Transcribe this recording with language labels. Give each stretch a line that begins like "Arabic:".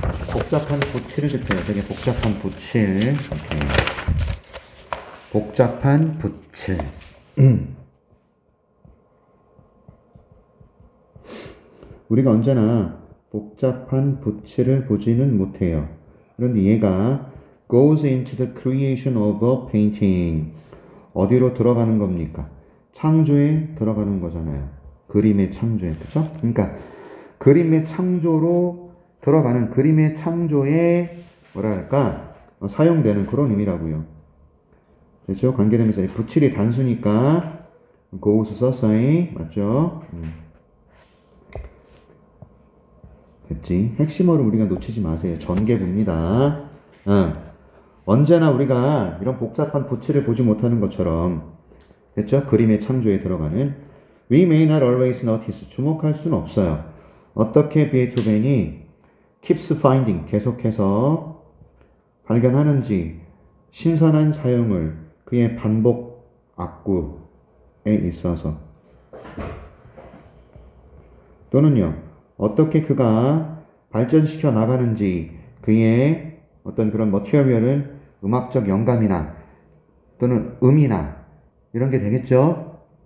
Korean: 복잡한 붓칠을 뜻해요. 되게 복잡한 붓칠. 이렇게. 복잡한 붓칠. 우리가 언제나 복잡한 붓칠을 보지는 못해요. 그런데 얘가
English: goes into the creation of a painting.
Korean: 어디로 들어가는 겁니까? 창조에 들어가는 거잖아요. 그림의 창조에. 그쵸? 그러니까 그림의 창조로 들어가는 그림의 창조에 뭐랄까 사용되는 그런 의미라고요. 그렇죠? 관계되면서 붓칠이 단수니까 goes 썼어요. 맞죠? 됐지? 핵심어를 우리가 놓치지 마세요. 전개부입니다. 언제나 우리가 이런 복잡한 붓칠을 보지 못하는 것처럼 됐죠? 그림의 창조에 들어가는
English: We may not always notice.
Korean: 주목할 수는 없어요. 어떻게 베토벤이
English: keeps finding.
Korean: 계속해서 발견하는지 신선한 사용을 그의 반복 악구에 있어서 또는요 어떻게 그가 발전시켜 나가는지 그의 어떤 그런 머티리얼을 음악적 영감이나 또는 음이나 이런 게 되겠죠.